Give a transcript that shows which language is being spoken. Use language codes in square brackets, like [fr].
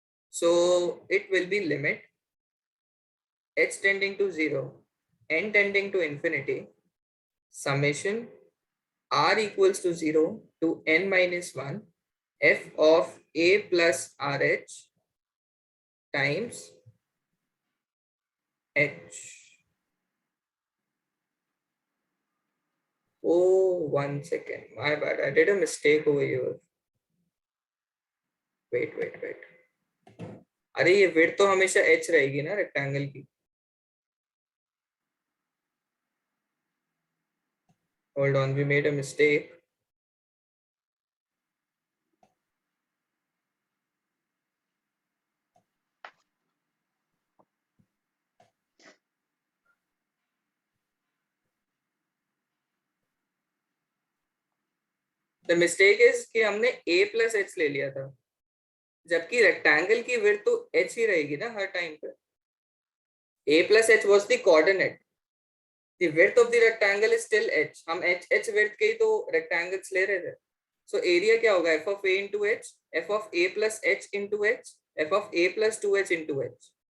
[en] So it will be limit h tending to 0, n tending to infinity, summation r equals to 0 to n minus 1 f of a plus rh times h. Oh, 1 second. My bad. I did a mistake over here. Wait. [hi] अरे ये width तो हमेशा h रहेगी ना rectangle की. [en] Hold on, we made a mistake. The mistake is [hi] कि हमने a plus H ले लिया था, जबकि रेक्टेंगल की विड्थ तो h ही रहेगी ना हर टाइम पे. [en] a plus h was the coordinate. The width of the rectangle is still h. [hi] हम h width के ही तो rectangles ले रहे थे. [en] So area [hi] क्या होगा? [en] f of a into h, f of a plus h into h, f of a plus 2h into h.